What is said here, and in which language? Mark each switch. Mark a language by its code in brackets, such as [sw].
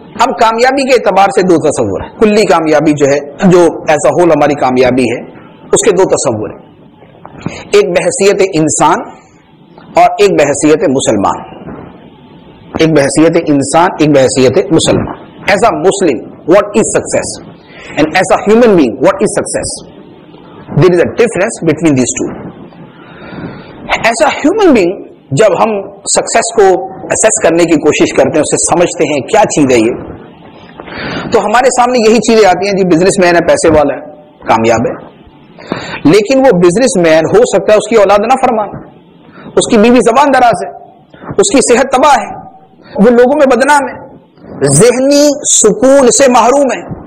[ur] اب کامیابی کے اعتبار سے دو تصور ہیں. کلی کامیابی جو ہے، جو [en] as a whole [ur] ہماری کامیابی ہے، اس کے دو تصور ہیں. ایک بحیثیت انسان اور ایک بحیثیت مسلمان. ایک بحیثیت انسان، ایک بحیثیت مسلمان. [en] As a Muslim what is success and as a human being what is success? There is a difference between these two. As a human being [ur] جب ہم سکسیس کو اسیس کرنے کی کوشش کرتے ہیں، اسے سمجھتے ہیں کیا چیز ہے یہ، تو ہمارے سامنے یہی چیزیں آتی ہیں. جی بزنس مین ہے، پیسے والا ہے، کامیاب ہے، لیکن وہ بزنس مین ہو سکتا ہے اس کی اولاد نہ فرمان، اس کی بیوی زبان دراز ہے، اس کی صحت تباہ ہے، وہ لوگوں میں بدنام ہے، ذہنی سکون سے محروم ہے.